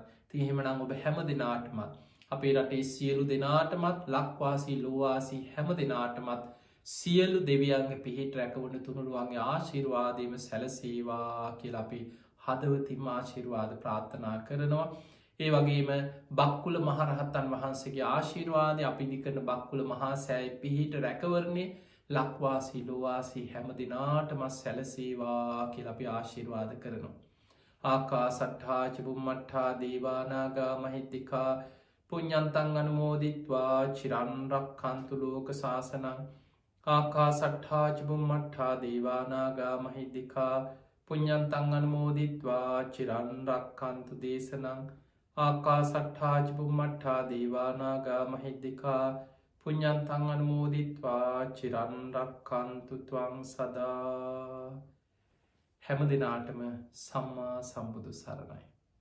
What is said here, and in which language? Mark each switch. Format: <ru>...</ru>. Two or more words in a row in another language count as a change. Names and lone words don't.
<si>ඉතින් එහෙමනම් ඔබ හැම දිනාටමත්, අපේ රටේ සියලු දෙනාටමත්, ලක්වාසී ලෝවාසී හැම දෙනාටමත් සියලු දෙවියන්ගේ පිහිට රැකවුණු තුනුරුවන්ගේ ආශිර්වාදයම සැලසේවා කියලා අපි හදවතින්ම ආශිර්වාද ප්‍රාර්ථනා කරනවා. ඒ වගේම බක්කුල මහරහතන් වහන්සේගේ ආශිර්වාදය, අපි දිකරන බක්කුල මහා සෑය පිහිට රැකවරණය ලක්වාසී ලෝවාසී හැම දිනාටම සැලසේවා කියලා අපි ආශිර්වාද කරනවා.</si> <pi>ආකාසට්ඨා ච බුම්මට්ඨා දේවානාගා මහිද්దికා පුඤ්ඤන්තං අනුමෝදිත්වා චිරන් රක්ඛන්තු ලෝක සාසනං. ආකාසට්ඨා ච බුම්මට්ඨා දේවානාගා මහිද්దికා පුඤ්ඤන්තං අනුමෝදිත්වා චිරන් රක්ඛන්තු දේශනං. ආකාසට්ඨා ච බුම්මට්ඨා දේවානාගා මහිද්దికා පුඤ්ඤන්තං අනුමෝදිත්වා චිරන් රක්ඛන්තු ත්වං සදා.</pi> <si>හැම දිනාටම සම්මා සම්බුදු සරණයි.</si>